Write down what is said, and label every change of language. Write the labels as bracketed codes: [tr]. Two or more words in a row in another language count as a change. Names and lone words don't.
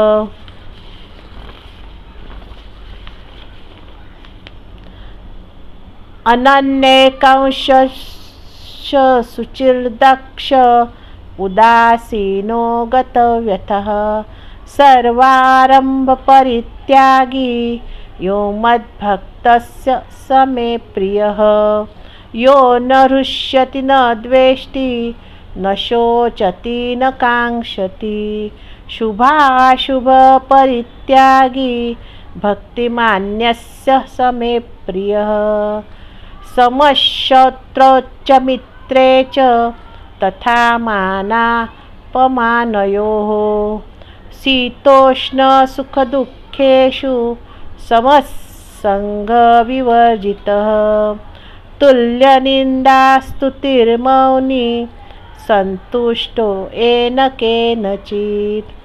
[sa] अनन्यैकांशश्च शुचिर्दक्ष उदासीनो गतव्यथः सर्वारंभ परित्यागी यो मद्भक्तस्य स मे प्रियः. यो न हृष्यति न द्वेष्टि न शोचति न कांक्षति शुभाशुभपरित्यागी भक्तिमान्यस्य स मे प्रियः समशत्रौच मित्रे च तथा मानापमानयोः शीतोष्णसुखदुःखेषु समसङ्गविवर्जितः तुल्यनिन्दास्तुतिर्मौनी सन्तुष्टो येन केनचित्